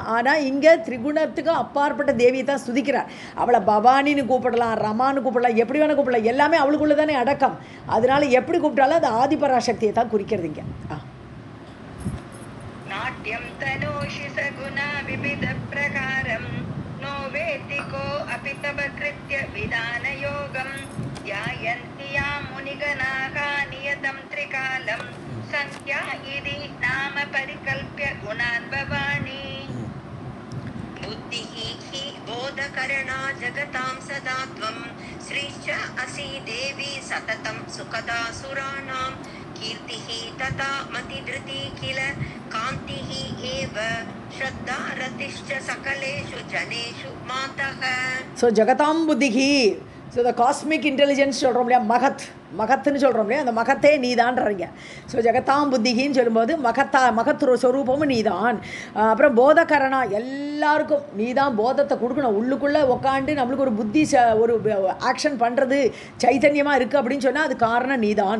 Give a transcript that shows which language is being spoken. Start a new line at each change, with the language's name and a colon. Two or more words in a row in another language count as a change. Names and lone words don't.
Tamil: ஆனால் இங்கே திரிகுணத்துக்கு அப்பாற்பட்ட தேவியை தான் ஸ்துதிக்கிறார். அவளை பவானின்னு கூப்பிடலாம், ரமான்னு கூப்பிடலாம், எப்படி வேணால் கூப்பிடலாம். எல்லாமே அவளுக்குள்ளே தானே அடக்கம். அதனால எப்படி கூப்பிட்டாலும் அது ஆதிபராசக்தியை தான் குறிக்கிறது இங்கே.
Sanskrit: नाट्यं तनोषि सगुणा विविध प्रकारम् नो वेत्ति को अपि तव कृत्य विधान योगं ध्यायन्ति यां मुनिगणाः नियतं त्रिकालं संख्या इति नाम परिकल्प्य गुणान् भवानि बुद्धिः हि बोधकरणा जगतां सदा त्वं श्रीश्च असि देवी सततं सुखदा सुराणां कीर्तिः तथा मतिधृति किल कान्तिः एव श्रद्धा रतिश्च सकलेषु जनेषु मातः.
Tamil: ஸோ
Sanskrit: जगतां बुद्धिः,
English: so the cosmic intelligence
Tamil: சொல்கிறோம் இல்லையா, மகத்துன்னு சொல்கிறோம் இல்லையா, அந்த மகத்தே நீ தான்றீங்க. ஸோ
Sanskrit: जगतां बुद्धिः
Tamil: சொல்லும்போது மகத் ஸ்வரூபமும் நீ தான். அப்புறம் போதகரணா எல்லாருக்கும் நீ தான் போதத்தை கொடுக்கணும். உள்ளுக்குள்ளே உட்காந்து நம்மளுக்கு ஒரு புத்தி ஒரு ஆக்ஷன் பண்ணுறது சைத்தன்யமாக இருக்குது அப்படின்னு சொன்னால் அது காரணம் நீ தான்.